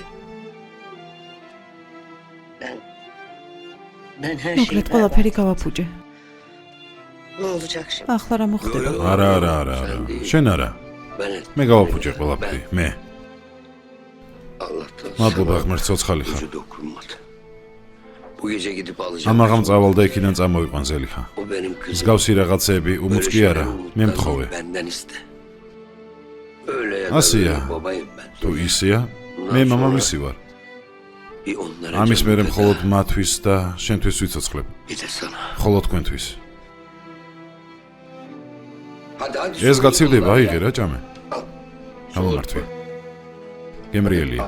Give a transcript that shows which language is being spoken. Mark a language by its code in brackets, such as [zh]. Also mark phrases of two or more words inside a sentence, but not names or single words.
[ka] მოკლედ ყველაფერი გავაფუჭე. ახლა რა მოხდება? არა. შენ არა. მე გავაფუჭე ყველაფერი, მე. მადლობა ღმერთს ცოცხალი ხარ. [tr] Bu gece gidip alacağım. [ka] ამაღამ წავალ და იქიდან წამოიყვან ზელიხა. [tr] O benim kızım. [ka] მსგავსი რაღაცეები [tr] Böyle [ka] უმუწკი [tr] şeyleri [ka] არა, [tr] unutma, [ka] მე მთხოვე. [tr] Benden iste. Öyle ya da Asya. böyle babayım ben. [ka] თუ ისეა, მე მამამისი ვარ. [tr] Bir onlara [ka] ამის [tr] canım [ka] მერე [tr] feda. [ka] მხოლოდ მათთვის და შენთვის ვიცოცხლებ. [tr] Bir de sana. [ka] მხოლოდ თქვენთვის. [tr] Hadi [ka] ეს [tr] soyun [ka] გაცივდება, [tr] onları ya. [ka] აიღე რა ჭამე. [tr] Al. [ka] გამომართვე. გემრიელია.